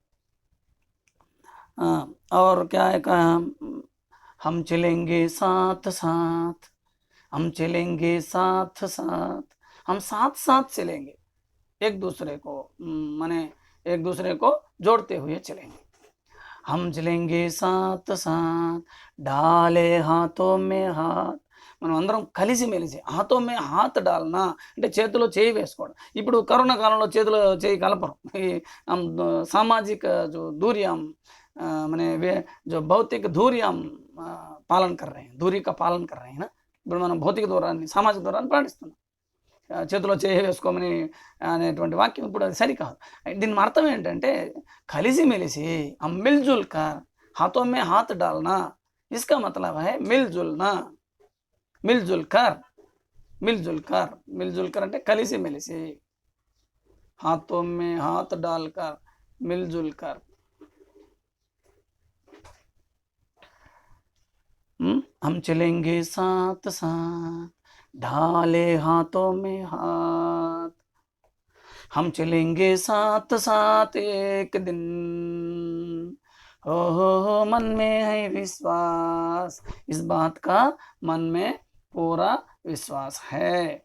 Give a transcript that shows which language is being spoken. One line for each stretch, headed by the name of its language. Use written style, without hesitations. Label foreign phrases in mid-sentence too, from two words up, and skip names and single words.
Hindi: और क्या है कहा, हम चलेंगे साथ साथ, हम चलेंगे साथ साथ, हम साथ साथ चलेंगे, एक दूसरे को माने एक दूसरे को जोड़ते हुए चलेंगे। हम चलेंगे साथ साथ, डाले हाथों में हाथ,
Telugu: మనం అందరం కలిసి మెలిసి,
Hindi: हाथों में हाथ डालना
Telugu: అంటే చేతిలో చేయి వేసుకోవడం। ఇప్పుడు కరోనా కాలంలో చేతిలో చేయి కలపరు,
Hindi: सामाजिक जो दूरी हम माने जो भौतिक दूरी हम पालन कर रहे हैं, दूरी का पालन कर रहे हैं ना।
Telugu: ఇప్పుడు మనం భౌతిక దూరాన్ని, సామాజిక దూరాన్ని పాటిస్తున్నాం। చేతిలో చేయి వేసుకోమని అనేటువంటి వాక్యం ఇప్పుడు అది సరికాదు। దీని అర్థం ఏంటంటే కలిసి మెలిసి,
Hindi: हम मिलजुल कर, हाथों में हाथ डालना, इसका मतलब है मिलजुलना, मिलजुल कर, मिलजुल कर, मिलजुल कर
Telugu: అంటే కలిసి మెలిసి,
Hindi: हाथों में हाथ डालकर, मिलजुल कर। हम चलेंगे साथ साथ, ढाले हाथों में हाथ, हम चलेंगे साथ साथ एक दिन, हो मन में है विश्वास, इस बात का मन में पूरा विश्वास है।